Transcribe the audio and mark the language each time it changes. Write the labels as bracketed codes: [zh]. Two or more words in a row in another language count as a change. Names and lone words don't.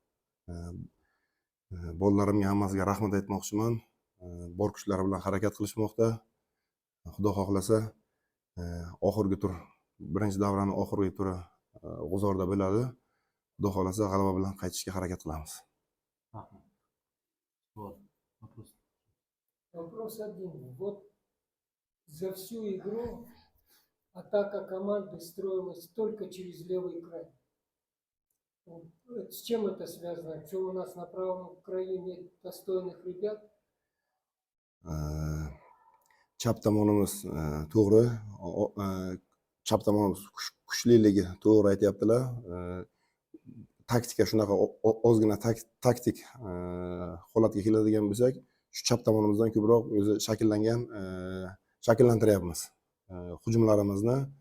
[uz] Bolalarimga hammasiga rahmat aytmoqchiman. Bor kuchlari bilan harakat qilishmoqda. Xudo xohlasa oxirgi tur, birinchi davraning oxirgi turi G'uzorda bo'ladi. Xudo xohlasa g'alaba bilan qaytishga harakat qilamiz. [ru] Вопрос один. Вот за всю игру атака команды строилась только через левый край. С чем это связано? Что у нас на правом краю нет достойных ребят? [uz] Chap tomonimiz to'g'ri, chap tomonimiz kuchliligi to'g'ri aytyaptilar. Taktika shunaqa ozgina taktik holatga keladigan bo'lsak, shu chap tomonimizdan ko'proq o'zi shakllantiryapmiz hujumlarimizni.